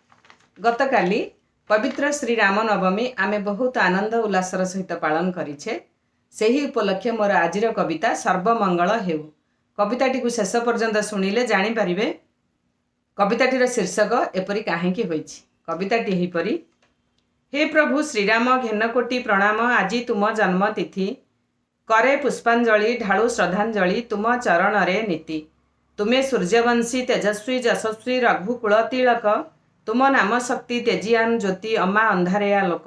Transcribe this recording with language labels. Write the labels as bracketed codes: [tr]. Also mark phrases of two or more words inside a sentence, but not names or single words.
[or] ଗତକାଲି ପବିତ୍ର ଶ୍ରୀ ରାମ ନବମୀ ଆମେ ବହୁତ ଆନନ୍ଦ ଉଲ୍ଲାସର ସହିତ ପାଳନ କରିଛେ। ସେହି ଉପଲକ୍ଷ୍ୟ ମୋର ଆଜିର କବିତା ସର୍ବମଙ୍ଗଳ ହେଉ। କବିତାଟି କୁ ଶେଷ ପର୍ଯ୍ୟନ୍ତ ଶୁଣିଲେ ଜାଣି ପାରିବେ କବିତାଟିର ଶୀର୍ଷକ ଏପରି କାହିଁକି ହୋଇଛି। କବିତାଟି ହେଉଛି ଏପରି। ହେ ପ୍ରଭୁ ଶ୍ରୀରାମ ଘେନକୋଟି ପ୍ରଣାମ, ଆଜି ତୁମ ଜନ୍ମ ତିଥି କରେ ପୁଷ୍ପାଞ୍ଜଳି ଢାଳୁ ଶ୍ରଦ୍ଧାଞ୍ଜଳି ତୁମ ଚରଣ ରେ ନିତି। ତୁମେ ସୂର୍ଯ୍ୟବଂଶୀ ତେଜସ୍ୱୀ ଯଶସ୍ୱୀ ରଘୁକୁଳ ତିଳକ, ତୁମ ନାମ ଶକ୍ତି ତେଜିୟାନ ଜ୍ୟୋତି ଅମା ଅନ୍ଧାରିଆ ଲୋକ।